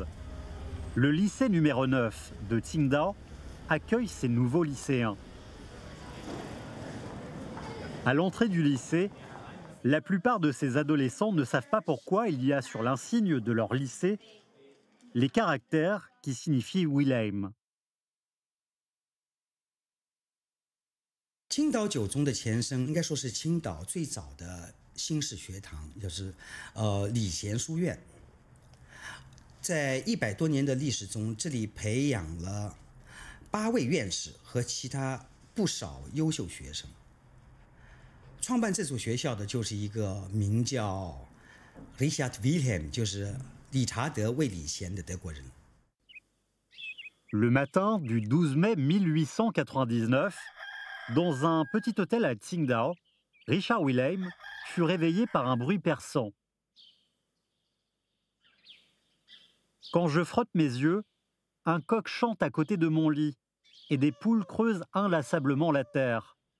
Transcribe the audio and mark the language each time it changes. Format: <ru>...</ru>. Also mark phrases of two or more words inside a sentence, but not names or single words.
<fr>Le lycée numéro 9 de Qingdao accueille ses nouveaux lycéens. À l'entrée du lycée, la plupart de ces adolescents ne savent pas pourquoi il y a sur l'insigne de leur lycée les caractères qui signifient Wilhelm.</fr> <zh>青岛九中的前身应该说是青岛最早的新式学堂，就是礼贤书院。在100多年的历史中，这里培养了8位院士和其他不少优秀学生。创办这所学校的就是一个名叫 Richard Wilhelm， 就是理查德·魏礼贤的德国人。</zh> <fr>Le matin du 12 mai 1899, dans un petit hôtel à Qingdao, Richard Wilhelm fut réveillé par un bruit perçant. Quand je frotte mes yeux, un coq chante à côté de mon lit et des poules creusent inlassablement la terre.</fr>